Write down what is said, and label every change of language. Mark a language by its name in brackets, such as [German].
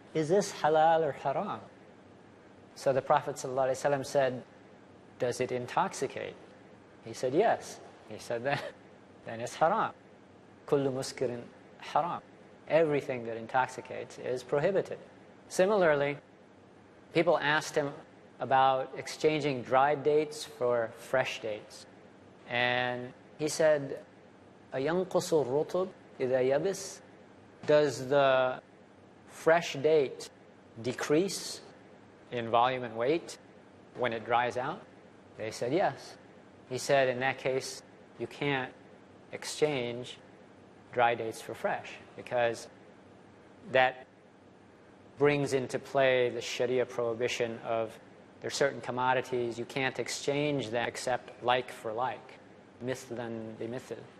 [English] Is this halal or haram? So the Prophet ﷺ said, does it intoxicate? He said, yes. He said, then it's haram. Kullu muskirin haram. Everything that intoxicates is prohibited. Similarly, people asked him about exchanging dried dates for fresh dates. And he said, [Arabic] أَيَنْقُصُ الرُّطُبْ إِذَا يَبِسْ? [English] Does the fresh date decrease in volume and weight when it dries out? They said, yes. He said, in that case, you can't exchange dry dates for fresh, because that brings into play the Sharia prohibition of there are certain commodities you can't exchange them except like for like, mithlan bimithl.